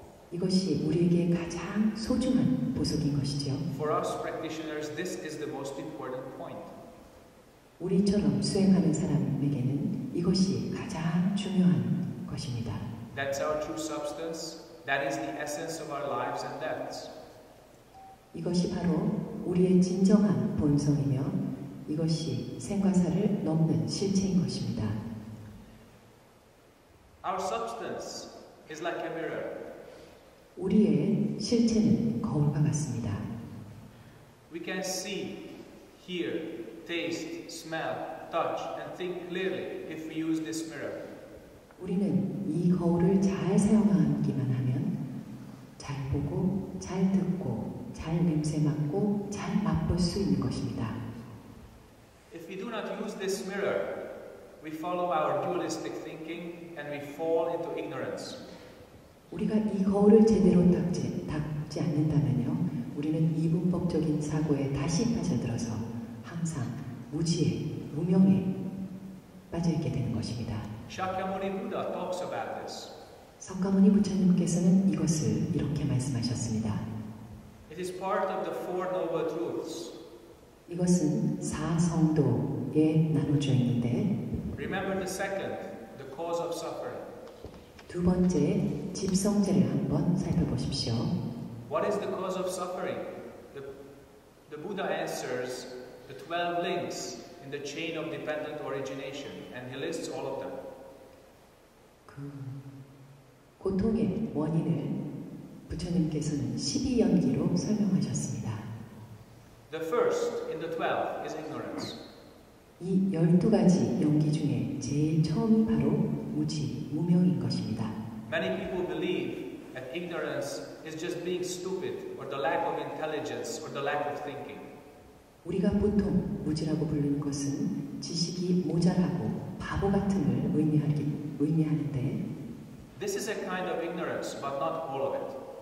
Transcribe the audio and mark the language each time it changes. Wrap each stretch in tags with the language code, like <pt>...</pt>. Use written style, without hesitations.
<ko>이것이 우리에게 가장 소중한 보석인 것이죠.</ko> <en>For us practitioners, this is the most important point.</en> <ko>우리처럼 수행하는 사람에게는 이것이 가장 중요한 것입니다.</ko> <en>That's our true substance. That is the essence of our lives and deaths.</en> <ko>이것이 바로 우리의 진정한 본성이며 이것이 생과사를 넘는 실체인 것입니다.</ko> <en>Our substance is like a mirror.</en> <ko>우리의 실체는 거울과 같습니다.</ko> <en>We can see, hear, taste, smell, touch, and think clearly if we use this mirror.</en> <ko>우리는 이 거울을 잘 사용하기만 하면 잘 보고, 잘 듣고, 잘 냄새 맡고, 잘 맛볼 수 있는 것입니다.</ko> <en>If we do not use this mirror, we follow our dualistic thinking and we fall into ignorance.</en> <ko>우리가 이 거울을 제대로 닦지 않는다면요, 우리는 이분법적인 사고에 다시 빠져들어서 항상 무지에, 무명에 빠져있게 되는 것입니다.</ko> <en>Shakyamuni Buddha talks about this.</en> <ko>석가모니 부처님께서는 이것을 이렇게 말씀하셨습니다.</ko> <en>It is part of the Four Noble Truths.</en> <ko>이것은 사성도에 나눠져 있는데</ko> <en>Remember the second, the cause of suffering.</en> <ko>두 번째, 집성제를 한번 살펴보십시오.</ko> <en>What is the cause of suffering? The Buddha answers the 12 links in in the chain of dependent origination, and he lists all of them.</en> <ko>그 고통의 원인을 부처님께서는 12연기로 설명하셨습니다.</ko> <en>The first in the 12 is ignorance.</en> <ko>이 12가지 연기 중에 제일 처음이 바로 무지, 무명인 것입니다.</ko> <en>Many people believe that ignorance is just being stupid, or the lack of intelligence, or the lack of thinking.</en> <ko>우리가 보통 무지라고 부르는 것은 지식이 모자라고 바보 같음을 의미하는데</ko> <en>This is a kind of ignorance, but not all of it.</en>